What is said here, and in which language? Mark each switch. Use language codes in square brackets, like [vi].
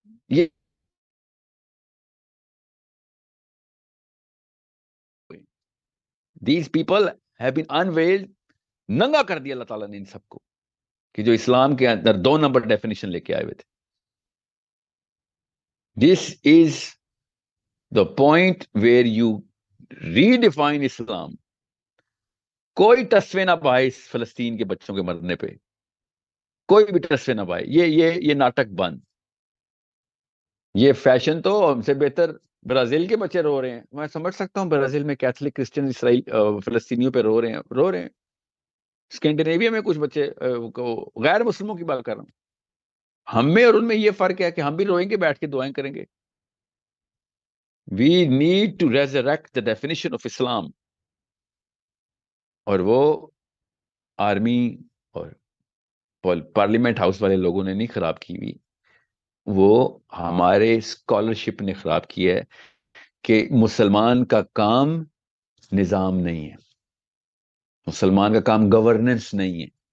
[ur] یہ [en] these people have been unveiled, [ur] ننگا کر دیا اللہ تعالیٰ نے ان سب کو، کہ جو اسلام کے اندر 2 نمبر ڈیفینیشن لے کے آئے ہوئے تھے. [en] This is the point where you redefine Islam. [ur] کوئی تصفیہ نہ پائے اس فلسطین کے بچوں کے مرنے پہ، کوئی بھی تصفیہ نہ پائے. یہ ناٹک بند. یہ فیشن تو ہم سے بہتر برازیل کے بچے رو رہے ہیں. میں سمجھ سکتا ہوں برازیل میں کیتھولک کرسچن اسرائیل فلسطینیوں پہ رو رہے ہیں. اسکینڈینیویا میں کچھ بچے غیر مسلموں کی بات کر رہا ہوں. ہم میں اور ان میں یہ فرق ہے کہ ہم بھی روئیں گے، بیٹھ کے دعائیں کریں گے. [en] We need to resurrect the definition of Islam. [ur] اور وہ آرمی اور پارلیمنٹ ہاؤس والے لوگوں نے نہیں خراب کی ہوئی، وہ ہمارے اسکالرشپ نے خراب کی ہے کہ مسلمان کا کام نظام نہیں ہے، مسلمان کا کام گورننس نہیں ہے.